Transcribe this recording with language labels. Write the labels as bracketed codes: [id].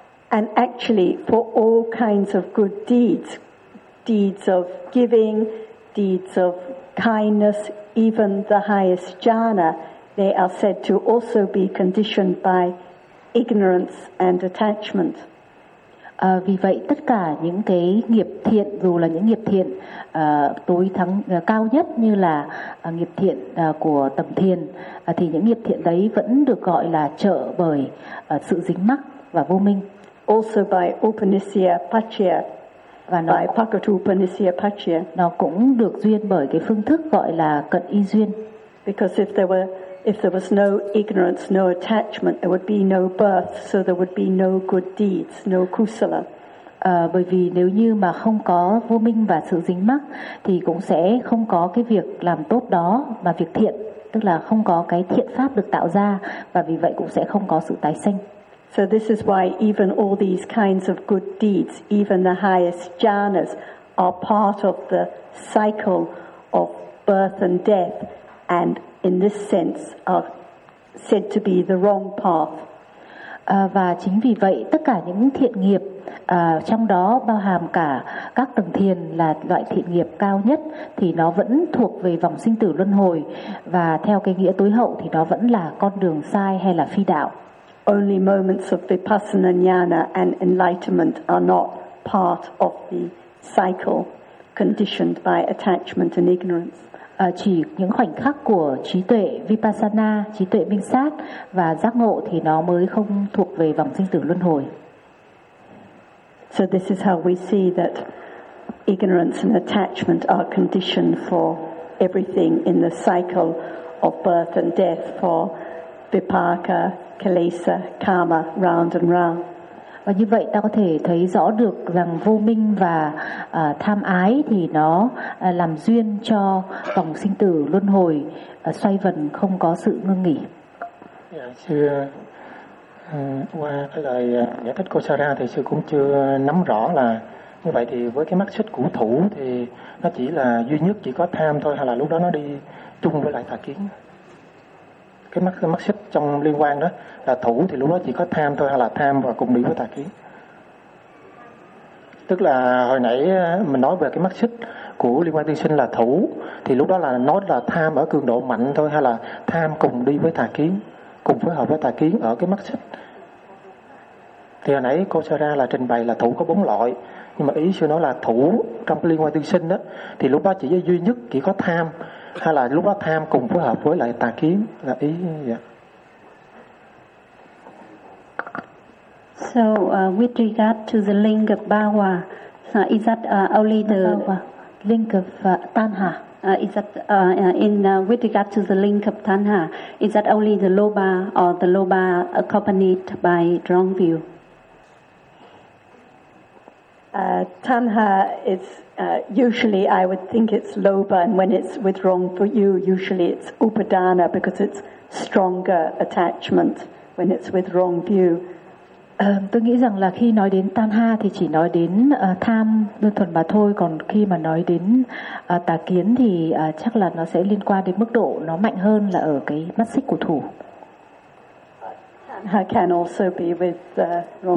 [en] And actually, for all kinds of good deeds, deeds of giving, deeds of kindness, even the highest jhana, they are said to also be conditioned by ignorance and attachment. [vi] Vì vậy, tất cả những cái nghiệp thiện, dù là những nghiệp thiện tối thắng cao nhất như là nghiệp thiện của tầm thiền, thì những nghiệp thiện đấy vẫn được gọi là trợ bởi sự dính mắc và vô minh. [en] Also by upanishyapachya, [vi] và nó, [en] by pakatupanishyapachya, [vi] nó cũng được duyên bởi cái phương thức gọi là cận y duyên. [en] Because if there was no ignorance, no attachment, there would be no birth, so there would be no good deeds, no kusala. [vi] Bởi vì nếu như mà không có vô minh và sự dính mắc thì cũng sẽ không có cái việc làm tốt đó, mà việc thiện, tức là không có cái thiện pháp được tạo ra, và vì vậy cũng sẽ không có sự tái sinh. [en] So this is why even all these kinds of good deeds, even the highest jhanas, are part of the cycle of birth and death, and in this sense are said to be the wrong path. [vi] Và chính vì vậy tất cả những thiện nghiệp, trong đó bao hàm cả các tầng thiền là loại thiện nghiệp cao nhất, thì nó vẫn thuộc về vòng sinh tử luân hồi, và theo cái nghĩa tối hậu thì nó vẫn là con đường sai hay là phi đạo. [en] Only moments of vipassana jnana and enlightenment are not part of the cycle conditioned by attachment and ignorance. [vi] Chỉ những khoảnh khắc của trí tuệ vipassana, trí tuệ minh sát và giác ngộ thì nó mới không thuộc về vòng sinh tử luân hồi. [en] So this is how we see that ignorance and attachment are conditioned for everything in the cycle of birth and death, for vipaka, kalesa, karma, round and round. [vi] Và như vậy ta có thể thấy rõ được rằng vô minh và tham ái thì nó làm duyên cho vòng sinh tử luân hồi xoay vần không có sự ngưng nghỉ. Dạ, chưa qua cái lời giải thích cô Sara thì sư cũng chưa nắm rõ là như vậy, thì với cái mắt xích của thủ thì nó chỉ là duy nhất chỉ có tham thôi, hay là lúc đó nó đi chung với lại tà kiến? Cái mắt xích trong liên quan đó là thủ, thì lúc đó chỉ có tham thôi, hay là tham và cùng đi với tà kiến? Tức là hồi nãy mình nói về cái mắt xích của liên quan tiên sinh là thủ, thì lúc đó là nó là tham ở cường độ mạnh thôi, hay là tham cùng đi với tà kiến, cùng phối hợp với tà kiến ở cái mắt xích? Thì hồi nãy cô sơ ra là trình bày là thủ có bốn loại, nhưng mà ý sư nói là thủ trong liên quan tiên sinh đó thì lúc đó chỉ duy nhất chỉ có tham, hay là lúc đó tham cùng phối hợp với lại tà kiến, là ý vậy? [en] So with regard to the link of bawa, is that only the link of tanha? Is that with regard to the link of tanha, is that only the loba, or the loba accompanied by wrong view? Tanha is usually, I would think it's loba, and when it's with wrong for you, usually it's upadana, because it's stronger attachment when it's with wrong view. [vi] Tôi nghĩ rằng là khi nói đến tanha thì chỉ nói đến tham đơn thuần mà thôi, còn khi mà nói đến tà kiến thì chắc là nó sẽ liên quan đến mức độ nó mạnh hơn là ở cái mắt xích của thủ. [en] I can also be with wrong.